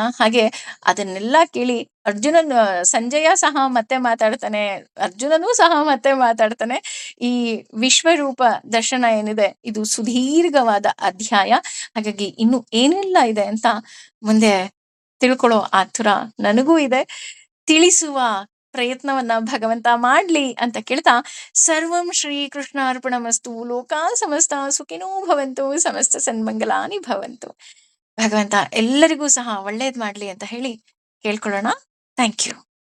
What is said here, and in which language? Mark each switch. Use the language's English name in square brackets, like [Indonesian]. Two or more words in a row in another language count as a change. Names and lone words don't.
[Kannada] ಹಾಗೆ ಅದನ್ನೆಲ್ಲ ಕೇಳಿ ಸಂಜಯ ಸಹ ಮತ್ತೆ ಮಾತಾಡ್ತಾನೆ, ಅರ್ಜುನನೂ ಸಹ ಮತ್ತೆ ಮಾತಾಡ್ತಾನೆ. ಈ ವಿಶ್ವರೂಪ ದರ್ಶನ ಏನಿದೆ ಇದು ಸುದೀರ್ಘವಾದ ಅಧ್ಯಾಯ. ಹಾಗಾಗಿ ಇನ್ನು ಏನೆಲ್ಲ ಇದೆ ಅಂತ ಮುಂದೆ ತಿಳ್ಕೊಳ್ಳೋ ಆತುರ ನನಗೂ ಇದೆ. ತಿಳಿಸುವ ಪ್ರಯತ್ನವನ್ನ ಭಗವಂತ ಮಾಡ್ಲಿ ಅಂತ ಕೇಳ್ತಾ, [Sanskrit] ಸರ್ವಂ ಶ್ರೀ ಕೃಷ್ಣ ಅರ್ಪಣಮಸ್ತು. ಲೋಕಾ ಸಮಸ್ತ ಸುಖಿನೋ ಭವಂತು, ಸಮಸ್ತ ಸನ್ಮಂಗಲಾನಿ ಭವಂತು. [Kannada] ಭಗವಂತ ಎಲ್ಲರಿಗೂ ಸಹ ಒಳ್ಳೇದ್ ಮಾಡ್ಲಿ ಅಂತ ಹೇಳಿ ಕೇಳ್ಕೊಳ್ಳೋಣ. [English] thank you.